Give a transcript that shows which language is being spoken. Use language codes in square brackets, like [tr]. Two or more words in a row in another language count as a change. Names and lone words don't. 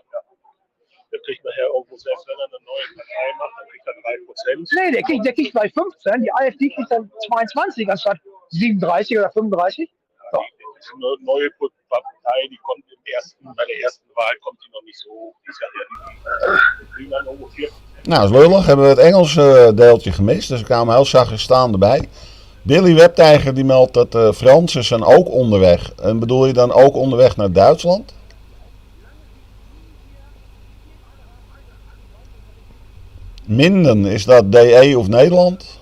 [de] Der kriegt nachher irgendwo, selbst wenn er eine neue Partei macht, dann kriegt er 3%. Nee, der kriegt bei 15, die AfD kriegt dann 22 anstatt 37 oder 35. So. Eine neue Partei, die kommt bei der ersten Wahl kommt die noch nicht so hoch. Die kriegen dann irgendwo 4%. [nl] Nou, dat is lullig. Hebben we het Engelse deeltje gemist. Dus ik kwam heel zachtjes staan erbij. Billy Webtijger die meldt dat de Fransen zijn ook onderweg. En bedoel je dan ook onderweg naar Duitsland? Minden, is dat DE of Nederland?